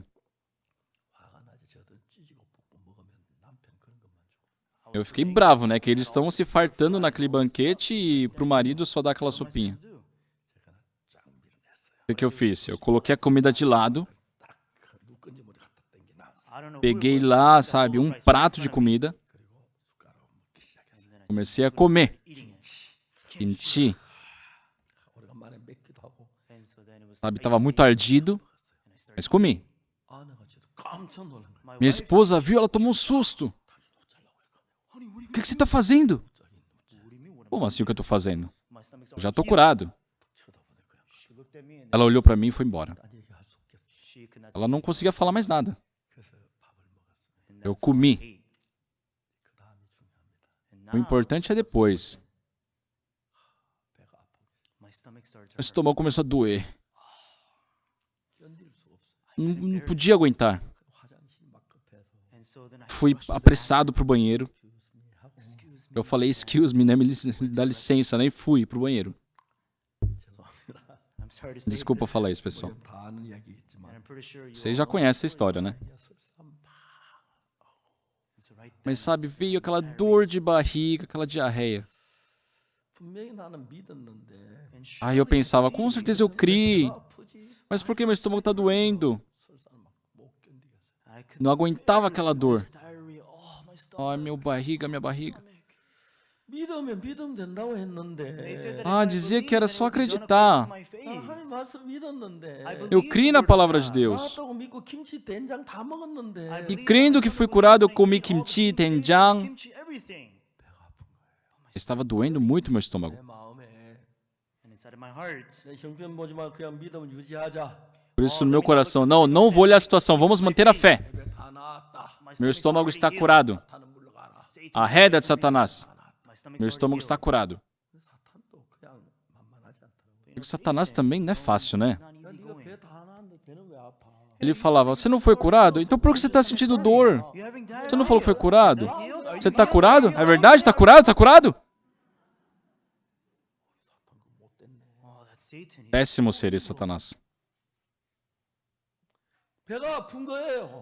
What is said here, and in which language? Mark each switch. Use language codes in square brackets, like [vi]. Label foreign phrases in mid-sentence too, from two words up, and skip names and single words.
[ko] 화가 나지. 저들 찌지고 볶고 먹으면 남편 그런 것만 주고. [pt] Eu fiquei bravo, né? Que eles estão se fartando naquele banquete e pro marido só dá aquela sopinha. O que eu fiz? Eu coloquei a comida de lado, [ko] 누군지 모르게 갖다 땡겨 놨어. [pt] peguei lá, sabe, um prato de comida, comecei a comer. Kimchi, [ko] 오래간만에 맵기도 하고 [pt] sabe, tava muito ardido, mas comi. [ko] 아내가 저도 깜짝 놀란 거야. [pt] Minha esposa viu, ela tomou um susto. O que você está fazendo? Como assim o que eu estou fazendo? Eu já estou curado. Ela olhou para mim e foi embora. [ko] 딴 얘기할 수 없겠어. [pt] Ela não conseguia falar mais nada. Eu comi. O importante é depois. Meu estômago começou a doer. [ko] 견딜 수 없어. [pt] Não podia aguentar. [ko] 화장실이 막 급해서 [pt] Fui apressado pro banheiro. Eu falei, [en] excuse me, [pt] né? Dá licença, né? E fui pro banheiro. Desculpa falar isso, pessoal. [ko] 다 아는 이야기겠지만 [pt] Vocês já conhecem a história, né? Mas sabe, veio aquela dor de barriga, aquela diarreia. [ko] 분명히 나는 믿었는데 [pt] Aí eu pensava, com certeza eu criei. [ko] 아프지. [pt] Mas por que meu estômago tá doendo? [ko] 설사는 막못 견디겠어. [pt] Não aguentava aquela dor. Ai, meu barriga, minha barriga. [ko] 믿으면 된다고 했는데. [pt] Ah, dizia que era só acreditar. [ko] 하나님 말씀 믿었는데. [pt] Eu criei na palavra de Deus. [ko] 나왔다고 믿고 김치 된장 다 먹었는데. [pt] E crendo que fui curado, eu comi kimchi, doenjang. Estava doendo muito meu estômago. [ko] 내 마음에 내 형편 보지 마 그냥 믿음을 유지하자. [pt] Por isso, no meu coração, não vou olhar a situação, vamos manter a fé. [ko] 입에 다 나았다. [pt] Meu estômago está curado. [ko] 사탄은 물러가라. [pt] Arreda de Satanás. Meu estômago está curado. [ko] 사탄도 그냥 만만하지 않더라고. [pt] E o Satanás também não é fácil, né? [ko] 야, 네가 배 다 나았는데 배는 왜 아파? [pt] Ele falava, você não foi curado? Então por que você está sentindo dor? Você não falou que foi curado? Você está curado? É verdade? Está curado? Está curado? Péssimo ser esse Satanás. [ko] 배가 아픈 거예요.